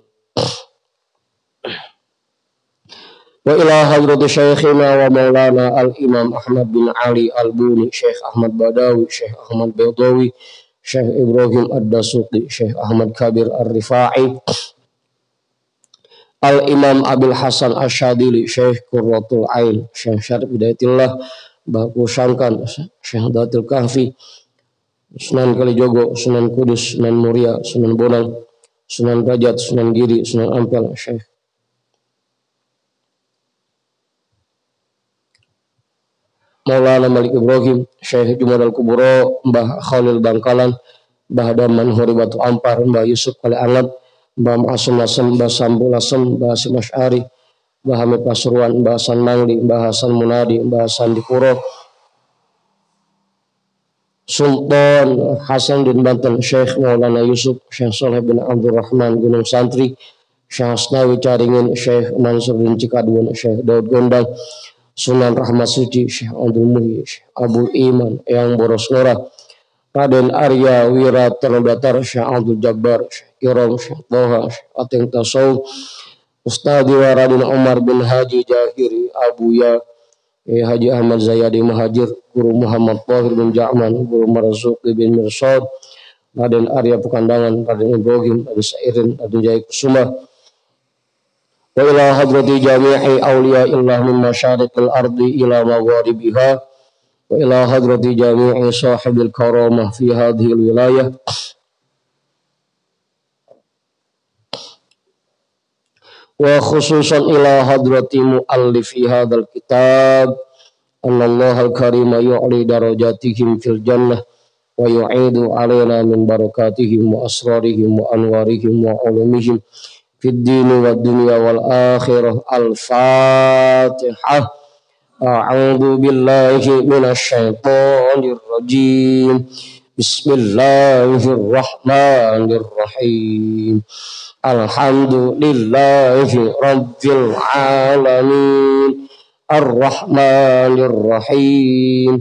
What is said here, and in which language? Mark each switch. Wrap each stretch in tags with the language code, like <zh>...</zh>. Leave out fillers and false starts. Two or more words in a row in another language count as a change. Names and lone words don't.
<ar>وإلى حضرة شيخنا ومولانا الإمام Ahmad bin Ali al-Buni, Syekh Ahmad Badawi, Syekh Ahmad Badawi, Syekh Ibrahim Ad-Dasuqi, Syekh Ahmad Kabir Ar-Rifai, Al-Imam Abil Hasan Asyadili, Syekh Qurratul Ain, Syekh Syarif Hidayatillah, Baku Sangkan, Syekh Datul Kahfi, Sunan Kalijogo, Sunan Kudus, Sunan Muria, Sunan Bonang, Sunan Derajat, Sunan Giri, Sunan Ampel, Syekh Maulana Malik Ibrahim, Syekh Jumad Al-Kubro, Mbah Khalil Bangkalan, Mbah Daman Horibatu Ampar, Mbah Yusuf Kali Angat, Mbah Asum Lasem, Mbah Sambu Lasem, Mbah Hasim Asy'ari, Mbah Hamid Pasuruan, Mbah Hasan Mangli, Mbah Hasan Munadi, Mbah Hasan Dipuro, Sultan Hasan bin Banten, Syekh Maulana Yusuf, Syekh Soleh bin Abdurrahman Gunung Santri, Syekh Asnawi Caringin, Syekh Mansur bin Cikadun, Syekh Daud Gondang, Sunan Rahmat Suci, Syekh Abdul Muhyi, Syekh Abdul Iman, Eyang Boros Nora, Raden Arya Wiratanedatar, Syekh Abdul Jabbar, Syekh Kiram, Syekh Toha, Syekh Ateng Tasawuf, Ustadz Raden Umar bin Haji Jahiri, Abuya, Haji Ahmad Zayadi Muhajir, Guru Muhammad Tahir bin Ja'man, Guru Marzuki bin Mirsad, Raden Arya Pekandangan, Raden Ibrahim, Raden Sairin, Raden Jaya Kusuma, وإلى حضرة جميع أولياء الله من مشارق الأرض إلى مغاربها، وإلى حضرة جميع صاحب الكرامة في هذه الولاية, وخصوصا إلى حضرة مؤلف هذا الكتاب أن الله الكريم يعلي درجاتهم في الجنة ويعيد علينا من بركاتهم وأسرارهم وأنوارهم وعلومهم في الدين والدنيا والآخرة. الفاتحة. أعوذ بالله من الشيطان الرجيم. بسم الله الرحمن الرحيم. الحمد لله رب العالمين، الرحمن الرحيم,</ar>